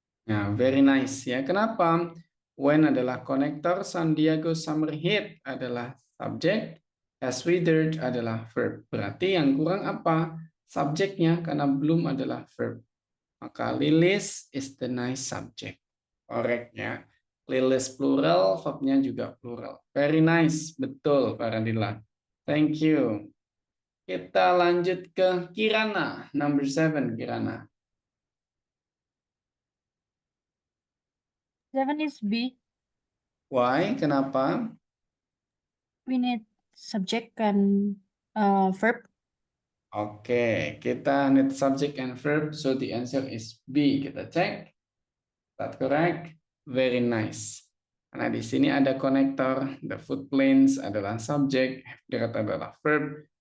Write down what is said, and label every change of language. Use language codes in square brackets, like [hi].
[id] Nah, very nice ya. Kenapa? When adalah konektor, San Diego Summer Heat adalah subjek, has withered adalah verb. Berarti yang kurang apa? Subjeknya karena belum adalah verb. [en] Maka Lilis is the nice subject. [id] Correct ya. Lilis plural, verbnya juga plural. [en] Very nice, betul Faradila. Thank you. [id] Kita lanjut ke Kirana, number 7 Kirana. [en] 7 is B. Why? Kenapa? We need subject and verb. Oke, kita need subject and verb, so the answer is B. Kita cek. That correct? Very nice. [id] Karena di sini ada konektor, the footplanes adalah subject, direct adalah verb.